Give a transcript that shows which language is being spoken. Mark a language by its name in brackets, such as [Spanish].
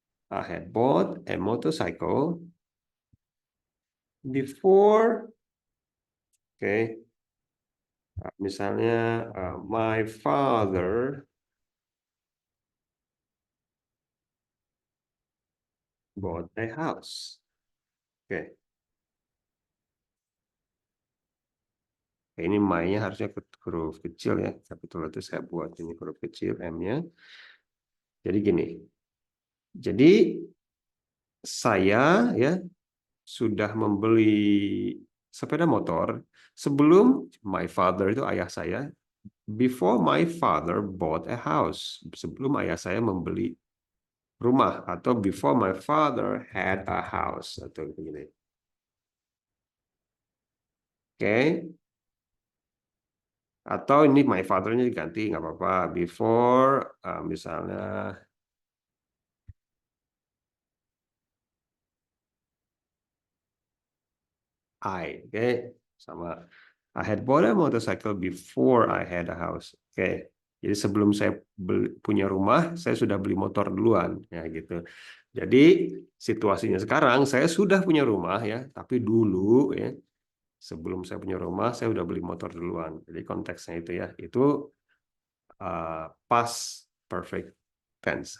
[English] I had bought a motorcycle before, [Indonesian] oke, misalnya [English] my father bought a house. [Indonesian] Oke, ini my-nya harusnya huruf kecil ya, capital itu saya buat ini huruf kecil M-nya. Jadi gini, jadi saya ya sudah membeli sepeda motor sebelum my father itu ayah saya, [English] before my father bought a house, [Indonesian] sebelum ayah saya membeli rumah, atau [English] before my father had a house, [Indonesian] atau begini. Oke, atau ini my father-nya diganti nggak apa-apa, before misalnya oke, sama [English] I had bought a motorcycle before I had a house. [Indonesian] Oke, jadi sebelum saya punya rumah, saya sudah beli motor duluan, ya gitu. Jadi situasinya sekarang saya sudah punya rumah ya, tapi dulu ya sebelum saya punya rumah, saya udah beli motor duluan. Jadi konteksnya itu ya, itu past perfect tense.